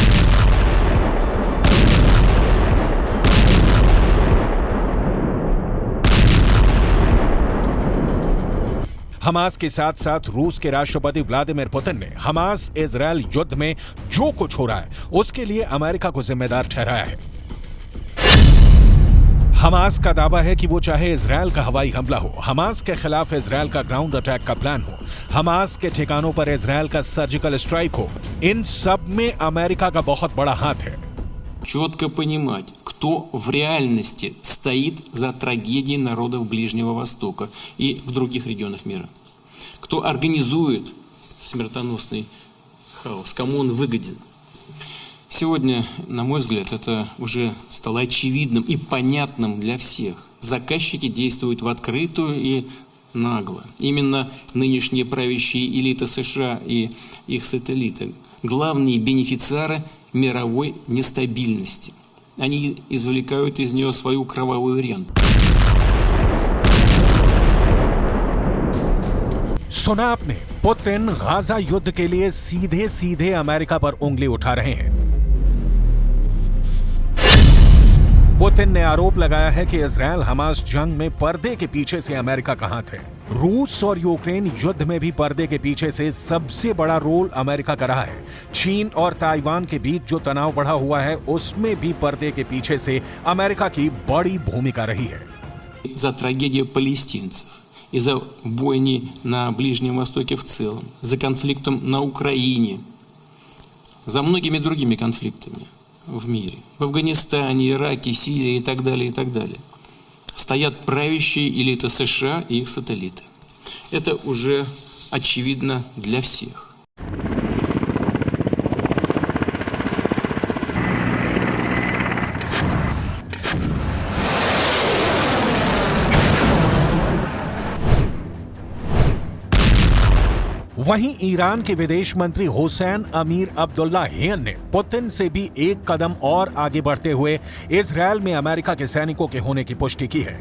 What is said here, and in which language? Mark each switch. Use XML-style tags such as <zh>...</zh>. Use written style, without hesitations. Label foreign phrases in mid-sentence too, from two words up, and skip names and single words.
<hi>हमास के साथ साथ रूस के राष्ट्रपति व्लादिमीर पुतिन ने हमास इजरायल युद्ध में जो कुछ हो रहा है उसके लिए अमेरिका को जिम्मेदार ठहराया है। हमास का दावा है कि वो चाहे इजरायल का हवाई हमला हो, हमास के खिलाफ इजरायल का</hi> <en>ground attack</en> <hi>का प्लान हो, हमास के ठिकानों पर इजरायल का</hi> <en>surgical strike</en> <hi>हो, इन सब में अमेरिका का बहुत बड़ा हाथ है।</hi> <ru>Четко понимать, кто в реальности стоит за трагедией народов Ближнего Востока и в других регионах мира. Кто организует смертоносный хаос, кому он выгоден. Сегодня, на мой взгляд, это уже стало очевидным и понятным для всех. Заказчики действуют в открытую и нагло. Именно нынешние правящие элиты США и их сателлиты – главные бенефициары мировой нестабильности. Они извлекают из нее свою кровавую ренту.</ru> <hi>सुना आपने, पुतिन गाजा युद्ध के लिए सीधे सीधे अमेरिका पर उंगली उठा रहे हैं। पुतिन ने आरोप लगाया है कि इजरायल हमास जंग में पर्दे के पीछे से अमेरिका का हाथ है। रूस और यूक्रेन युद्ध में भी पर्दे के पीछे से सबसे बड़ा रोल अमेरिका का रहा है। चीन और ताइवान के बीच जो तनाव बढ़ा हुआ है उसमें भी पर्दे के पीछे से अमेरिका की बड़ी भूमिका रही है।</hi> <ru>За трагедию палестинцев и за бойни на Ближнем Востоке в целом, за конфликтом на Украине, за многими другими конфликтами в мире, в Афганистане, Ираке, Сирии и так далее, стоят правящие элиты США и их сателлиты. Это уже очевидно для всех.</ru> <hi>वहीं ईरान के विदेश मंत्री हुसैन अमीर अब्दुल्लाहियन ने पुतिन से भी एक कदम और आगे बढ़ते हुए इजरायल में अमेरिका के सैनिकों के होने की पुष्टि की है।</hi>